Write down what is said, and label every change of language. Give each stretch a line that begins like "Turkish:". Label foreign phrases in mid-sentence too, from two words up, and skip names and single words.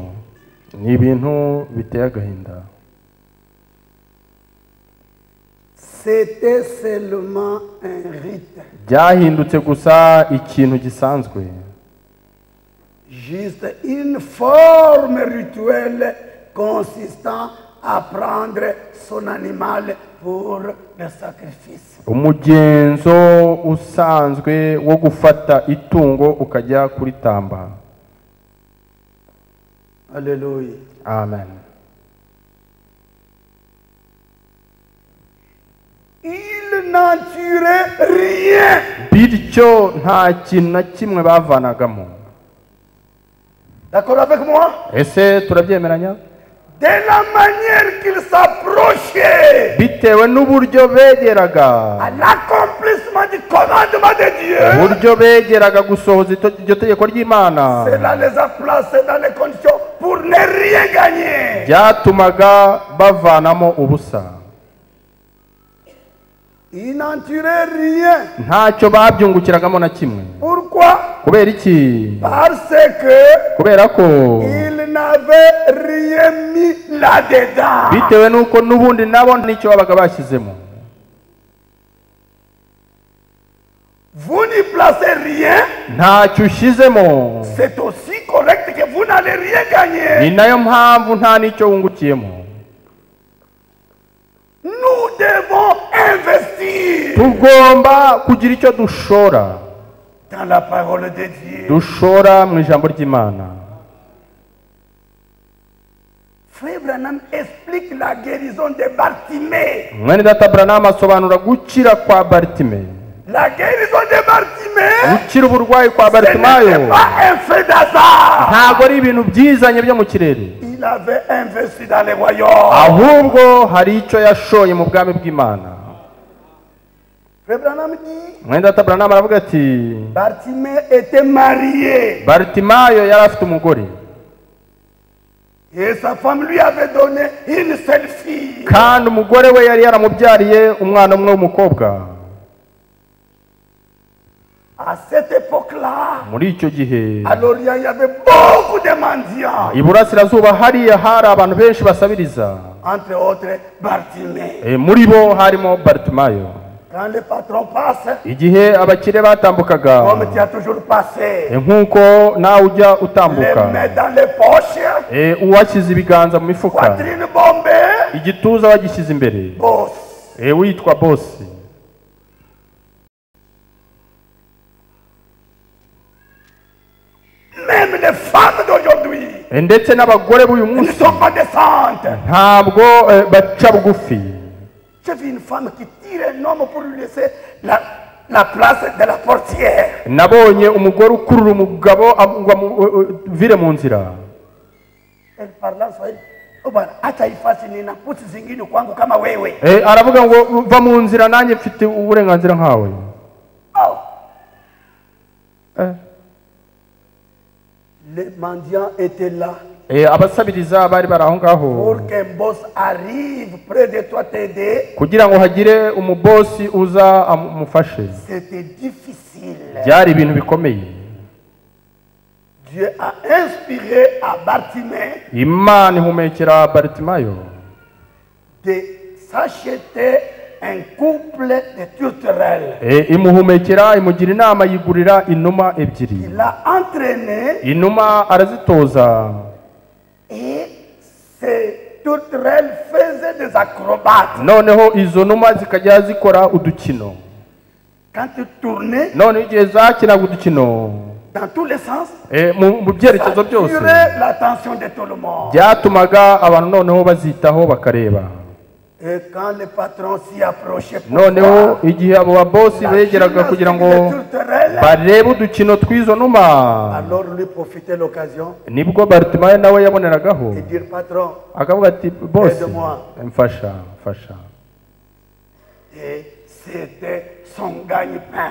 Kinyarwanda: Ni ibintu biteye agahinda.
French: C'était seulement un rite.
Kinyarwanda: Byahindutse gusa ikintu gisanzwe.
French: Juste une forme rituelle consistant à prendre son animal pour le sacrifice.
Kinyarwanda: Umugenzo usanzwe wo gufata itungo ukajya kuritamba.
French: Alléluia.
Kinyarwanda: Amen.
French: Il n'en turait rien.
Kinyarwanda: Bityo nta kintu na kimwe bavanagamo.
French: D'accord avec moi?
Kinyarwanda: Ese turabyemeranya?
French: De la manière qu'il s'approchait
Kinyarwanda: Bitewe n'uburyo begeraga.
French: à l'accomplissement du commandement de Dieu,
Kinyarwanda: Uburyo begeraga gusohoza iryo tegeko ry'Imana.
French: cela les a placés dans les conditions pour ne rien gagner.
Kinyarwanda: Byatumaga bavanamo ubusa.
French: Il n'en turait rien.
Kinyarwanda: Ntacyo babyungukiragamo na kimwe.
French: Pourquoi?
Kinyarwanda: Kubera iki?
French: Parce que
Kinyarwanda: Kubera ko
French: il n'avait rien mis là-dedans.
Kinyarwanda: bitewe n'uko n'ubundi nabo nicyo babaga bashyizemo.
French: Vous n'y placez rien,
Kinyarwanda: Ntacyo ushyizemo,
French: c'est aussi correct que vous n'allez rien gagner.
Kinyarwanda: ni nayo mpamvu nta n'icyo wungukiyemo.
French: Nous devons investir
Kinyarwanda: Tugomba kugira icyo dushora.
French: dans la parole de Dieu.
Kinyarwanda: Dushora mu ijambo ry'Imana.
French: Frère Branham explique la guérison de Bartimée.
Kinyarwanda: Mwene data Branham asobanura gukira kwa Bartime.
French: La guérison de Bartimée,
Kinyarwanda: Gukira uburwayi kwa
French: ce
Kinyarwanda: Bartimayo
French: n'était pas un fait d'hasard.
Kinyarwanda: ntabwo ari ibintu byizanye byo mu kirere,
French: Il avait investi dans les royaumes.
Kinyarwanda: ahubwo hari icyo yashoye mu bwami bw'Imana.
French: Frère Branham dit,
Kinyarwanda: Mwene data Branham aravuga ati
French: Bartimée était marié
Kinyarwanda: Bartimayo yari afite umugore
French: et sa femme lui avait donné une seule fille.
Kinyarwanda: kandi umugore we yari yaramubyariye umwana umwe w'umukobwa.
French: À cette époque-là,
Kinyarwanda: Muri icyo gihe
French: à l'Orient, il y avait beaucoup de mendiants,
Kinyarwanda: iburasirazuba hariya hari abantu benshi basabiriza.
French: entre autres Bartimée.
Kinyarwanda: Muri bo harimo Bartimayo.
French: Quand le patron passe,
Kinyarwanda: Igihe abakire batambukaga,
French: comme tu as toujours passé,
Kinyarwanda: nk'uko nawe ujya
French: les
Kinyarwanda: utambuka,
French: mains dans les poches,
Kinyarwanda: uwashyize ibiganza mu mifuka,
French: poitrine bombée,
Kinyarwanda: igituza wagishyize imbere,
French: boss.
Kinyarwanda: witwa bosi.
French: Même les femmes d'aujourd'hui
Kinyarwanda: Ndetse n'abagore b'uyu
French: ne
Kinyarwanda: munsi
French: sont pas décentes.
Kinyarwanda: ntabwo baca bugufi.
French: J'ai vu une femme qui tire un homme pour lui laisser la place de la portière.
Kinyarwanda: Nabonye umugore ukurura umugabo ngo amuvire mu nzira.
French: Elle parle en Swahili.
Swahili: Oh bwana, acha ifasi nina puti zingine kwangu kama wewe.
Kinyarwanda: Aravuga ngo va mu nzira nanjye mfite uburenganzira nkawe. Oh.
French: Les mendiants étaient là
Kinyarwanda: Abasabiriza bari bari aho ngaho
French: pour qu'un boss arrive près de toi t'aider.
Kinyarwanda: kugira ngo hagire umubosi uza amufashe.
French: C'était difficile.
Kinyarwanda: Byari ibintu bikomeye.
French: Dieu a inspiré à Bartimée
Kinyarwanda: Imana ihumekera Bartimayo
French: de s'acheter un couple de tourterelles.
Kinyarwanda: imuhumekera imugira inama yigurira inuma ebyiri.
French: Il l'a entraîné
Kinyarwanda: Inuma arazitoza
French: et ces tourterelles faisaient des acrobates.
Kinyarwanda: noneho izo numa zikajya zikora udukino.
French: Quand tu tournais
Kinyarwanda: None igihe zakinaga udukino
French: dans tous les sens,
Kinyarwanda: mu byerekezo
French: ça
Kinyarwanda: byose
French: attirait l'attention de tout le monde.
Kinyarwanda: byatumaga abantu noneho bazitaho bakareba.
French: Et quand le patron s'y approchait pour
Kinyarwanda: Noneho
French: voir
Kinyarwanda: igihe abo babosi
French: la
Kinyarwanda: begeraga kugira ngo
French: gymnastique des tourterelles,
Kinyarwanda: barebe udukino tw'izo numa,
French: alors lui profitait l'occasion
Kinyarwanda: nibwo Bartimayo nawe yaboneragaho
French: et dire patron,
Kinyarwanda: akavuga ati bosi
French: Aide-moi.
Kinyarwanda: mfasha.
French: et c'était son gagne-pain.